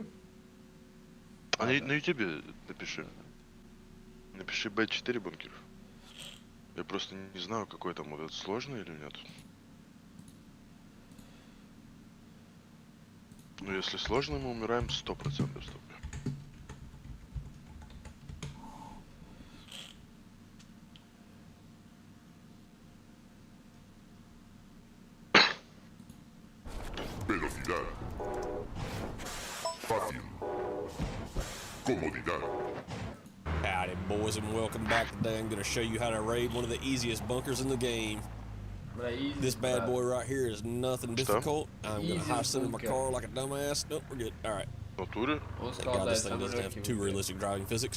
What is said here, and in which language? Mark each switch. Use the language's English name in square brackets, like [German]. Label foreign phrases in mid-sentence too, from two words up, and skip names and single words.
[Russian] А на Ютубе напиши. Напиши Б4 бункер. Я просто не знаю, какой там вот этот сложный или нет. Ну, если сложно, мы умираем 100% стоп. [Spanish] Velocidad. Fácil. Comodidad. [English] Howdy, boys, and welcome back. Today I'm going to show you how to raid one of the easiest bunkers in the game. This bad boy right here is nothing difficult. I'm going to high send in my car like a dumbass. Nope, we're good. All right. Thank God this thing doesn't have too realistic driving physics.